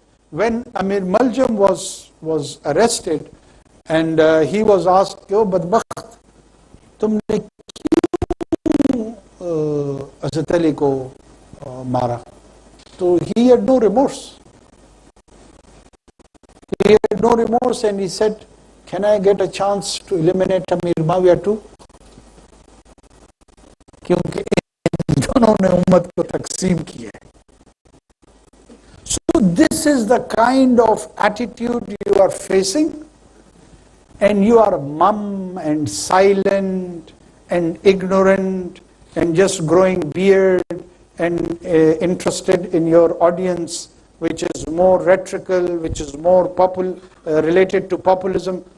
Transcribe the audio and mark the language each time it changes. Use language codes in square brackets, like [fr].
[en] When Amir Muljam was arrested and he was asked, [hi] "Yo badbakht, tumne kyun Hazrat Ali ko mara?" [en] So he had no remorse. He had no remorse and he said, "Can I get a chance to eliminate Amir Muawiyah too?" [hi] क्योंकि दोनों ने उम्मत को तकसीम किया है. [en] So this is the kind of attitude you are facing, and you are mum and silent and ignorant and just growing beard and interested in your audience, which is more rhetorical, which is more related to populism.